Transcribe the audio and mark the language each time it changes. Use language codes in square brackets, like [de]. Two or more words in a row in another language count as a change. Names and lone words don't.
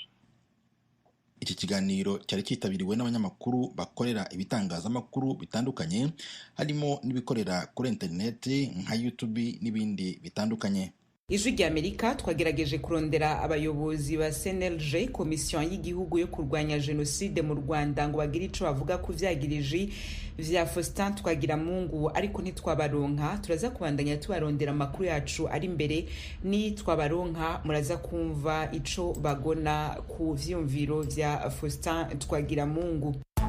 [rw] Iki kiganiro cyari cyitabiriwe n'abanyamakuru bakorera ibitangazamakuru bitandukanye, harimo n'ibikorera kuri interineti nka YouTube n'ibindi bitandukanye. [rn] Ijwi ry'Amerika twagerageje kurondera abayobozi ba CNLG, komisiyo y'igihugu yo kurwanya jenoside mu Rwanda, ngo bagire ico bavuga ku vyagiriji vya Faustin Twagiramungu, ariko ntitwabaronka. Turaza kubandanya tubarondera amakuru yacu ari imbere, ni twabaronka muraza kumva ico bagona ku vyumviro vya Faustin Twagiramungu.